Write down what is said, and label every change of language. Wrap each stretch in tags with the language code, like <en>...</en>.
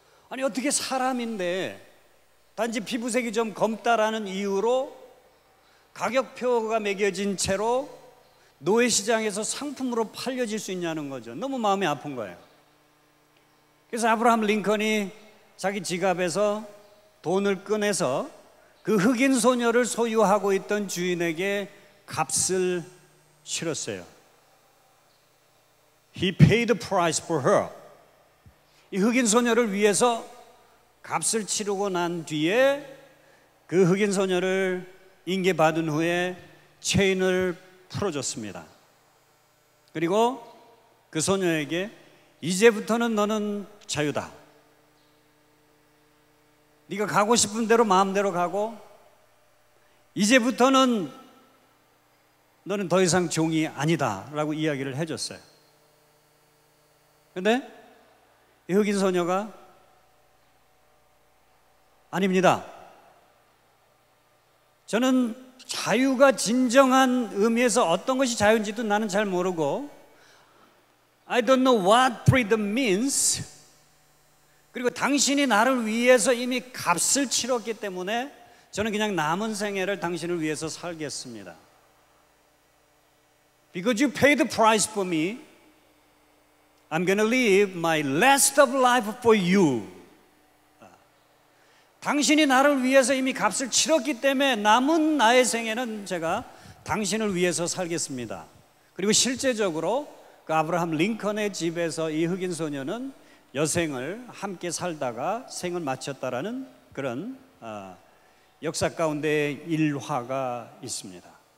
<ko>아니 어떻게 사람인데 단지 피부색이 좀 검다라는 이유로 가격표가 매겨진 채로 노예 시장에서 상품으로 팔려질 수 있냐는 거죠. 너무 마음이 아픈 거예요. 그래서 아브라함 링컨이 자기 지갑에서 돈을 꺼내서 그 흑인 소녀를 소유하고 있던 주인에게 값을 치렀어요.</ko> <en>He paid the price for her.</en> <ko>이 흑인 소녀를 위해서 값을 치르고 난 뒤에 그 흑인 소녀를 인계받은 후에 체인을 풀어줬습니다. 그리고 그 소녀에게 이제부터는 너는 자유다. 네가 가고 싶은 대로 마음대로 가고 이제부터는 너는 더 이상 종이 아니다 라고 이야기를 해줬어요. 근데 이 흑인 소녀가 아닙니다. 저는 자유가 진정한 의미에서 어떤 것이 자유인지도 나는 잘 모르고</ko> <en>I don't know what freedom means.</en> <ko>그리고 당신이 나를 위해서 이미 값을 치렀기 때문에 저는 그냥 남은 생애를 당신을 위해서 살겠습니다.</ko> <en>Because you paid the price for me, I'm going to live my rest of life for you.</en> <ko>당신이 나를 위해서 이미 값을 치렀기 때문에 남은 나의 생애는 제가 당신을 위해서 살겠습니다. 그리고 실제적으로 그 아브라함 링컨의 집에서 이 흑인 소녀는 여생을 함께 살다가 생을 마쳤다라는 그런 역사 가운데 일화가 있습니다.</ko>